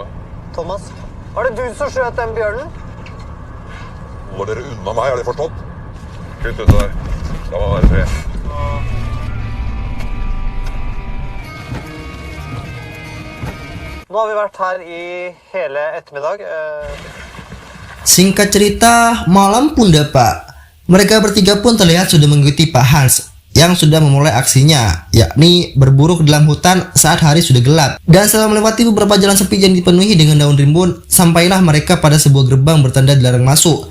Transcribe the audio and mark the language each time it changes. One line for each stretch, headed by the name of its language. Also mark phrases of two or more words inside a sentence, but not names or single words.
Norwegian: Thomas, var det du som skjøt den bjørnen? Holder dere unna meg, har dere forstått? Kutt ut det der. La meg være fred. Nå har vi vært her i hele ettermiddag.
Indonesian: Singkat cerita, malam pun dapat. Mereka bertiga pun terlihat sudah mengikuti Pak Hans yang sudah memulai aksinya, yakni berburu ke dalam hutan saat hari sudah gelap. Dan setelah melewati beberapa jalan sepi yang dipenuhi dengan daun rimbun, sampailah mereka pada sebuah gerbang bertanda dilarang masuk.